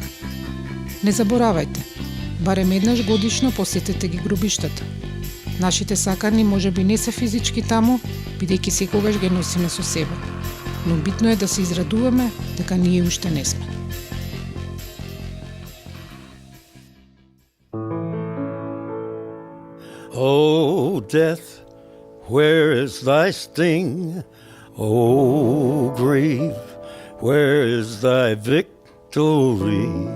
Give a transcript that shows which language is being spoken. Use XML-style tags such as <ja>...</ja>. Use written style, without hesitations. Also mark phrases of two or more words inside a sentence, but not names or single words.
<mk>Не заборавајте, барем еднаш годишно посетете ги гробиштата. Нашите сакани можеби не се физички таму, бидејќи секогаш ги носиме со себе. Но битно е да се израдуваме дека ние уште не сме.</mk> <en>Oh, death, where is thy sting? O grave, where is thy victory?</en>